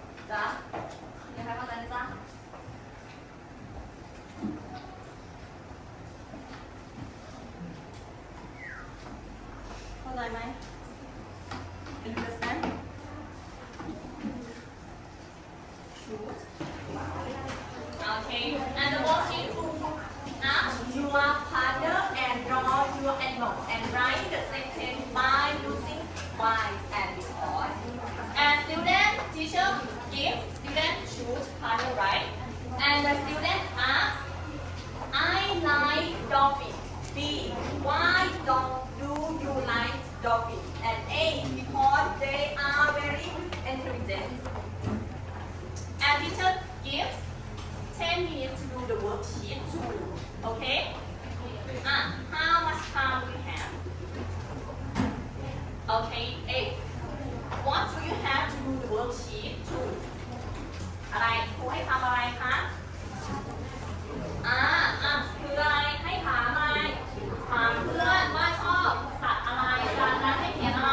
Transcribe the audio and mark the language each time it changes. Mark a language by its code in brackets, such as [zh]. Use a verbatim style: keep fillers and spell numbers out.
[th] จ๊ะ มีใครเข้าใจไหมจ๊ะ เข้าใจไหม [en] understand Okay, and the worksheet now you are partner and draw your envelope and write the sentence by using why and because. And student teacher give student choose partner right. And the student ask, I like dolphin. B, why don't do you like dolphin? And A, because they are very intelligent. And teacher gives ten minutes to do the worksheet too. Okay? Ah, how much time do you have? Okay, eight. What do you have to do the worksheet too? [th] อะไรครูให้ทำอะไรคะ อ่า อ่ะคืออะไรให้ถามอะไรถามเพื่อนว่าชอบสัตว์อะไรจากนั้นให้เขียน